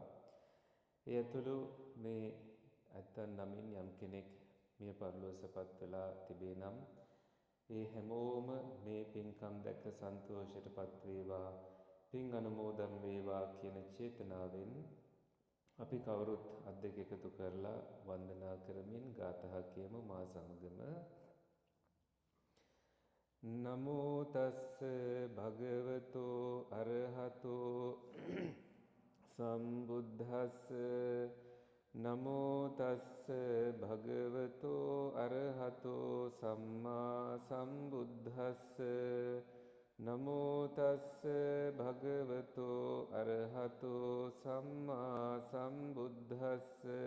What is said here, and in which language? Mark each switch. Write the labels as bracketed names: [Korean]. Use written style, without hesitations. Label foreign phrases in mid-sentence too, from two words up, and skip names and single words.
[Sinhala] ඒ ඇතුළු මේ ඇත්තන් නමින් යම් කෙනෙක් මිය පරලොව සපත් වෙලා තිබේ නම් ඒ හැමෝම මේ පින්කම් දැක සන්තෝෂයටපත් වේවා, පින් අනුමෝදන් වේවා කියන චේතනාවෙන් අපි කවුරුත් අත් දෙක එකතු කරලා වන්දනා කරමින් ගාථා කියමු මා සමගම. [Pali] නමෝ තස්ස භගවතෝ අරහතෝ සම්බුද්දස්ස නමෝ තස්ස භගවතෝ අරහතෝ සම්මා සම්බුද්දස්ස නමෝ තස්ස භගවතෝ අරහතෝ සම්මා සම්බුද්දස්ස